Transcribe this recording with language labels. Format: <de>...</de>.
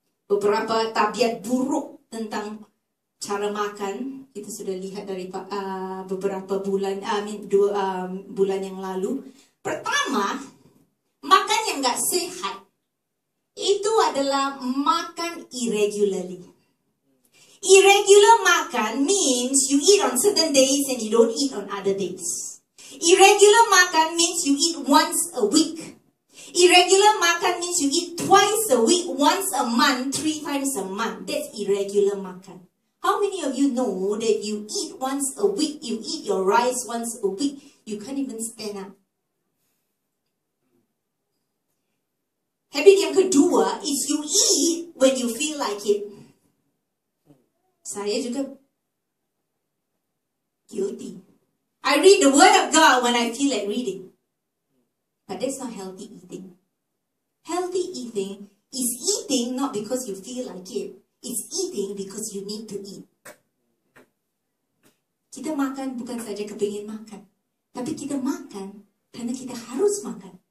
<id>Beberapa tabiat buruk tentang cara makan kita sudah lihat dari beberapa bulan, bulan yang lalu. Pertama, makan yang gak sehat itu adalah makan irregularly.</id> <en>Irregular makan means you eat on certain days and you don't eat on other days. Irregular makan means you eat once a week. Irregular makan means you eat twice a week, once a month, 3 times a month. That's irregular makan. How many of you know that you eat once a week, you eat your rice once a week, you can't even stand up? Habit</en> <id>yang kedua</id> <en>is you eat when you feel like it.</en> <id>Saya juga guilty.</id> <en>I read the Word of God when I feel like reading. But that's not healthy eating. Healthy eating is eating not because you feel like it. It's eating because you need to eat.</en> <id>Kita makan bukan saja kepingin makan. Tapi kita makan karena kita harus makan.</id>